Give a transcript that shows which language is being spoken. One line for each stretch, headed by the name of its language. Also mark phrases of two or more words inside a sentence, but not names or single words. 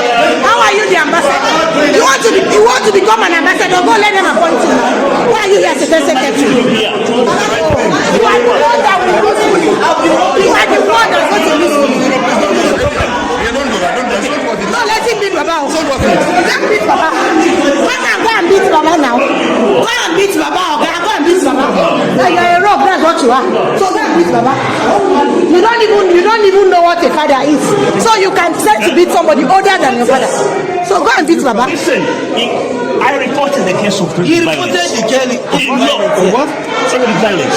English: How are you the ambassador? You want to become an ambassador? Go let them appoint you. Why are you here as a secretary? You are the one that will lose me. You are the one that's going to lose me. No, let him beat Baba. Let beat Baba. Go and beat Baba now. Go and beat Baba. Go and beat Baba. You are a rogue, that's what you are. So go and beat Baba. You don't even know what a father is. So you can try to beat somebody older than your father. So go and beat Baba. Listen, I reported the case of He reported the Kelly. What? violence.